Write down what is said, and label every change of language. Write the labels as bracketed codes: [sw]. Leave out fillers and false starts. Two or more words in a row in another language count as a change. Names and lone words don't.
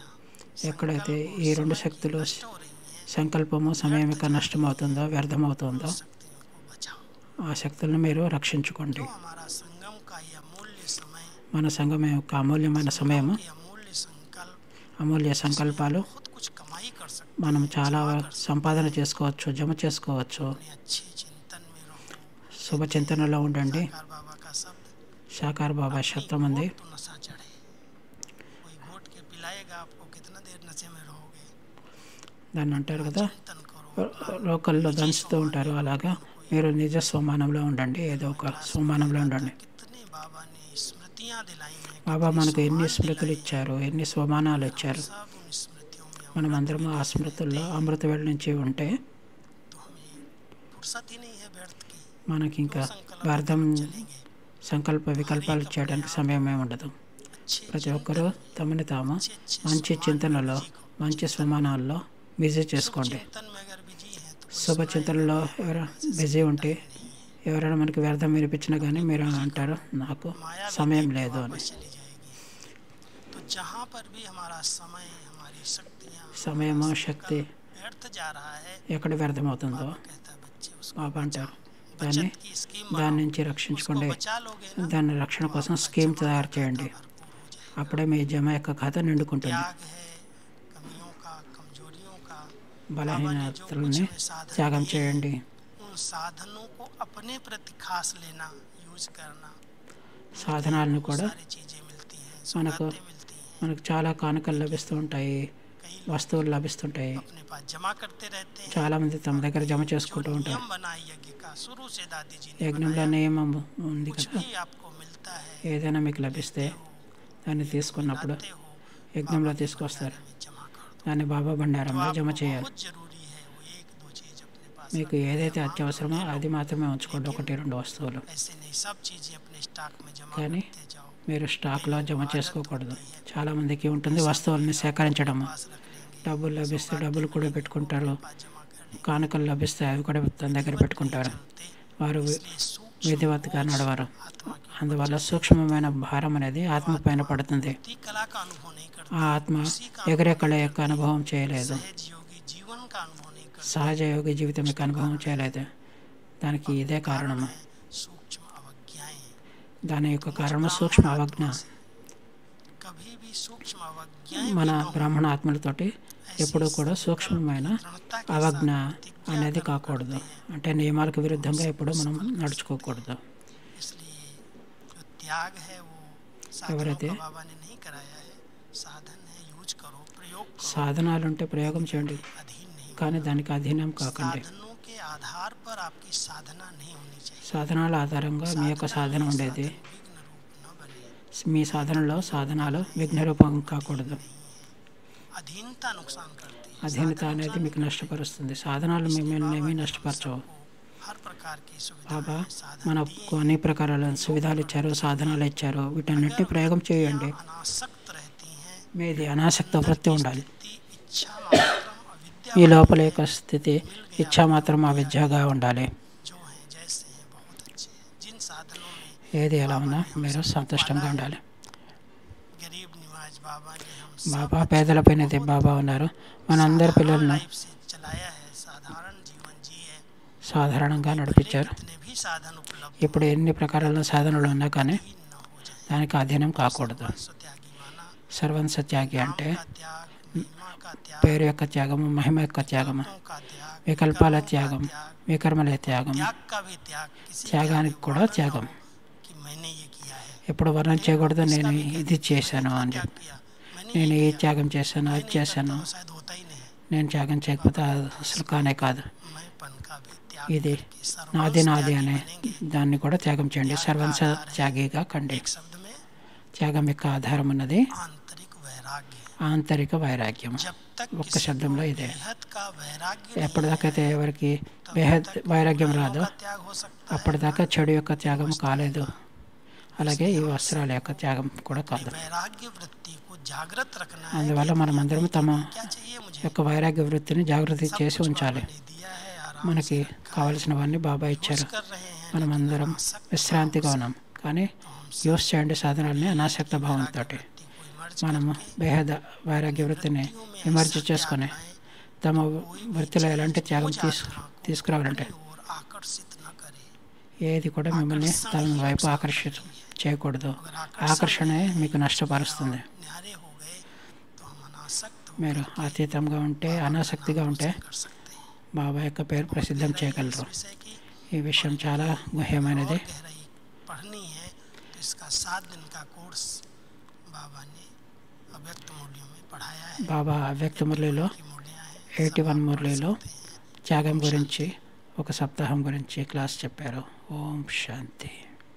[te] ఎక్కడైతే ఈ రెండు శక్తులు [hi] नष्ट हो रही हैं, [te] సంకల్పము సమయం యొక్క నష్టమవుతుందో, వ్యర్థమవుతుందో, [hi] शक्तियों को बचाओ। [te] ఆ శక్తులను మీరు రక్షించుకోండి. [hi] तो हमारा संगम का ये अमूल्य समय, [te] మన సంఘం యొక్క అమూల్యమైన సమయము, [hi] ये अमूल्य संकल्प, [te] అమూల్య సంకల్పాలు [hi] बहुत कुछ कमाई कर सकते [te] మనం చాలా సంపాదన చేసుకోవచ్చు, జమ చేసుకోవచ్చు. [hi] हैं। अच्छे चिंतन में रहो, [te] శుభచింతనలో ఉండండి. [hi] साकार बाबा का शब्द, [te] సాకార్ బాబా శబ్దం ఉంది, [hi] तो नशा चढ़े, कोई घोट के पिलाएगा आपको, कितना देर नशे में रहोगे, [te] దాన్ని అంటారు కదా, [hi] चिंतन करो। [te] లోకల్లో దంచుతూ ఉంటారు. అలాగా మీరు నిజ స్వమానంలో ఉండండి, ఏదో ఒక స్వమానంలో ఉండండి. [hi] कितने बाबा ने स्मृतियाँ दिलाई हैं, [te] బాబా మనకు ఎన్ని స్మృతులు ఇచ్చారు, ఎన్ని స్వమానాలు ఇచ్చారు. [hi] सब उन स्मृतियों में [te] మనం అందరము ఆ స్మృతుల్లో అమృత వేళ నుంచి ఉంటే [hi] तो हमें फुर्सत ही नहीं है व्यर्थ की, [te] మనకి ఇంకా [hi] संकल्प [te] వ్యర్థం [hi] चलेंगे। [te] సంకల్ప వికల్పాలు చేయడానికి సమయమే ఉండదు. [hi] अच्छे [te] ప్రతి ఒక్కరూ తమని తాము [hi] अच्छे [te] మంచి చింతనలో, మంచి స్వమానాల్లో బిజీ చేసుకోండి. [hi] चिंतन में अगर बिजी है तो [te] శుభ చింతనలో ఎవరైనా బిజీ ఉంటే, ఎవరైనా మనకి వ్యర్థం వినిపించినా కానీ మీరు అంటారు, నాకు [hi] माया भी [te] సమయం [hi] देख के [te] లేదు అని. [hi] वापस चली जाएगी। तो जहाँ पर भी हमारा समय, हमारी शक्तियाँ, [te] సమయము, శక్తి [hi] व्यर्थ जा रहा है, [te] ఎక్కడ వ్యర్థమవుతుందో [hi] कहता है बच्चे उसको [te] బాబా అంటారు, దాన్ని [hi] बचत की स्कीम [te] దాని [hi] बनाओ, [te] నుంచి [hi] उसको [te] రక్షించుకోండి. [hi] बचा लोगे ना, [te] దాని రక్షణ కోసం స్కీమ్ తయారు చేయండి. [hi] भरपूर हो जाएगा। [te] అప్పుడే మీ జమ యొక్క ఖాతా నిండుకుంటుంది. [hi] त्याग है कमियों का, कमजोरियों का, [te] బలహీనతలని త్యాగం చేయండి. [hi] उन साधनों को अपने प्रति खास लेना, यूज करना, [te] సాధనాలను [hi] बहुत [te] కూడా [hi] सारी चीजें मिलती हैं, [te] మనకు [hi] सौगातें मिलती हैं, [te] మనకు చాలా కానుకలు లభిస్తూ ఉంటాయి, [hi] कई लोग [te] వస్తువులు లభిస్తుంటాయి. [hi] अपने पास जमा करते रहते हैं। [te] చాలామంది తమ దగ్గర జమ [hi] जो [te] చేసుకుంటూ ఉంటారు. [hi] नियम बना है यज्ञ का, शुरू से दादी जी ने [te] యజ్ఞంలో [hi] बनाया, [te] నియమం ఉంది [hi] कुछ [te] కదా, [hi] भी आपको मिलता है, [te] ఏదైనా మీకు లభిస్తే దాన్ని తీసుకున్నప్పుడు [hi] लाते हो, [te] యజ్ఞంలో [hi] बाबा के [te] తీసుకొస్తారు, [hi] भंडारे में जमा कर दो। [te] దాన్ని బాబా [hi] तो [te] బండారంలో జమ [hi] आपको [te] చేయాలి. [hi] बहुत जरूरी है वो एक दो चीज अपने पास [te] మీకు [hi] रखना, [te] ఏదైతే [hi] या [te] అత్యవసరమో [hi] मांग लो, [te] అది మాత్రమే ఉంచుకోండి, 1-2 వస్తువులు. [hi] ऐसे नहीं सब चीजें अपने स्टॉक में जमा [te] కానీ [hi] करते जाओ। [te] మీరు స్టాక్లో జమ చేసుకోకూడదు. చాలామందికి ఉంటుంది వస్తువుల్ని సేకరించడము. [hi] पास रख लेंगे, [te] డబ్బులు లభిస్తే డబ్బులు కూడా పెట్టుకుంటారు, [hi] पास जमा कर लेंगे, [te] కానుకలు లభిస్తే అవి కూడా తన దగ్గర పెట్టుకుంటారు. వారు [hi] इसलिए सूक्ष्म [te] విధివత్గా నడవరు. [hi] आत्मा की [te] అందువల్ల సూక్ష్మమైన భారం అనేది ఆత్మ పైన పడుతుంది. [hi] बुद्धि कला का अनुभव नहीं करते, [te] ఆ ఆత్మ ఎగిరే కళ యొక్క అనుభవం చేయలేదు, [hi] सहज योगी जीवन का अनुभव नहीं करते, [te] సహజ యోగి జీవితం యొక్క అనుభవం చేయలేదు. దానికి ఇదే కారణము. [hi] सूक्ष्म अवज्ञाएं, [te] దాని యొక్క కారణము సూక్ష్మ అవజ్ఞ. [hi] कभी भी सूक्ष्म अवज्ञाएं [te] మన [hi] भी न हो, [te] బ్రాహ్మణ ఆత్మలతోటి ఎప్పుడూ కూడా సూక్ష్మమైన [hi] दृढ़ता के [te] అవజ్ఞ [hi] साथ प्रतिज्ञा [te] అనేది [hi] कर [te] కాకూడదు. [hi] करते हैं। [te] అంటే నియమాలకు విరుద్ధంగా ఎప్పుడు మనం నడుచుకోకూడదు. [hi] इसलिए जो त्याग है वो साधनों [te] ఎవరైతే [hi] का बाबा ने नहीं कराया है, साधन है, यूज करो, प्रयोग करो, [te] సాధనాలుంటే ప్రయోగం చేయండి, [hi] अधीन नहीं हो। [te] కానీ దానికి అధీనం కాకండి. [hi] साधनों के आधार पर आपकी साधना नहीं होनी चाहिए, [te] సాధనాల ఆధారంగా మీ యొక్క సాధన ఉండేది. [hi] विघ्न रूप न बने, [te] మీ సాధనలో సాధనాలు విఘ్నరూపం కాకూడదు. [hi] अधीनता नुकसान करती है, [te] అధీనత అనేది మీకు నష్టపరుస్తుంది. సాధనాలు మిమ్మల్ని ఏమీ నష్టపరచవు. [hi] हर प्रकार की सुविधा [te] బాబా [hi] है, साधन [te] మనకు అన్ని ప్రకారాల సువిధాలు ఇచ్చారు, సాధనాలు ఇచ్చారు. వీటన్నిటిని ప్రయోగం చేయండి. [hi] अनासक्त रहती हैं, [te] మీది అనాసక్త వృత్తి ఉండాలి. [hi] स्थिति इच्छा मात्रम अविद्या [te] ఈ లోపల యొక్క స్థితి ఇచ్చా మాత్రం అవిద్యగా ఉండాలి. [hi] जो है जैसे हैं बहुत अच्छे हैं, जिन साधनों में [te] ఏది ఎలా ఉన్నా మీరు సంతుష్టంగా ఉండాలి. [hi] गरीब निवाज बाबा ने हम [te] బాబా పేదలపైన బాబా ఉన్నారు. మనందరి పిల్లలను [hi] लाइफ से चलाया है, साधारण जीवन जिए, [te] సాధారణంగా నడిపించారు. [hi] जितने भी साधन उपलब्ध [te] ఇప్పుడు ఎన్ని ప్రకారాల సాధనలు ఉన్నా కానీ [hi] ही न हो जाए, [te] దానికి అధీనం కాకూడదు. [hi] स्वत्यागी माना, [te] సర్వంస త్యాగి అంటే [hi] का त्याग, महिमा का त्याग, [te] పేరు యొక్క త్యాగము, మహిమ యొక్క త్యాగము, [hi] का त्याग, [te] వికల్పాల త్యాగం, వికర్మల త్యాగం, [hi] त्याग का भी त्याग, किसी [te] త్యాగానికి కూడా త్యాగం. [hi] कि मैंने ये किया है, [te] ఎప్పుడు వర్ణన చేయకూడదు నేను ఇది చేశాను అని [hi] क्या [te] చెప్పి. [hi] किया, मैंने [te] నేను ఈ త్యాగం చేశాను, అది చేశాను, [hi] तो शायद होता ही नहीं है, [te] నేను త్యాగం చేయకపోతే అది అసలు కానే కాదు. [hi] मैंपन का भी त्याग [te] ఇది [hi] करके सर्वंस [te] నాది నాది [hi] त्यागी [te] అనే [hi] बनेंगे। [te] దాన్ని కూడా త్యాగం చేయండి. సర్వంస త్యాగిగా కండి. [hi] एक शब्द में [te] త్యాగం యొక్క ఆధారం ఉన్నది [hi] आंतरिक वैराग्य, [te] ఆంతరిక వైరాగ్యం. [hi] जब तक [te] ఒక్క [hi] किसी [te] శబ్దంలో [hi] को [te] ఇదే. [hi] बेहद का वैराग्य [te] ఎప్పటిదాకైతే ఎవరికి బేహద్ వైరాగ్యం రాదో [hi] का त्याग हो सकता है, [te] అప్పటిదాకా చెడు యొక్క త్యాగం కాలేదు. అలాగే ఈ వస్త్రాల యొక్క త్యాగం కూడా కాదు. [hi] वैराग्य वृत्ति को जागृत रखना है। [te] అందువల్ల మనమందరం తమ [hi] क्या चाहिए मुझे, [te] యొక్క వైరాగ్య వృత్తిని జాగృతి చేసి ఉంచాలి. [hi] नहीं दिया है, आराम [te] మనకి కావలసినవన్నీ బాబా ఇచ్చారు. [hi] कर रहे हैं, [te] మనమందరం విశ్రాంతిగా ఉన్నాం, కానీ యూస్ చేయండి సాధనాలని అనాసక్త భావంతో. [hi] कोई मर्ज [te] మనము బేహద వైరాగ్య వృత్తిని విమర్శ చేసుకొని తమ వృత్తిలో ఎలాంటి త్యాగం తీసుకురావాలంటే [hi] और आकर्षित न करे, [te] ఏది కూడా మిమ్మల్ని తన వైపు ఆకర్షిత చేయకూడదు. ఆకర్షణే మీకు నష్టపరుస్తుంది. [hi] न्यारे हो गए तो हम अनासक्त [te] మీరు అతీతంగా ఉంటే, అనాసక్తిగా ఉంటే [hi] कर सकते हैं। [te] బాబా యొక్క పేరు ప్రసిద్ధం చేయగలరు. [hi] विषय की [te] ఈ విషయం చాలా గుహ్యమైనది. [hi] गहराई पढ़नी है तो इसका 7 दिन का कोर्स बाबा ने अव्यक्त मूल्यों में पढ़ाया है। [te] బాబా అవ్యక్త మురళిలో [hi] की मूल्याँ हैं [te] 81 మురళిలో త్యాగం గురించి, ఒక సప్తాహం గురించి క్లాస్ చెప్పారు. ఓం శాంతి.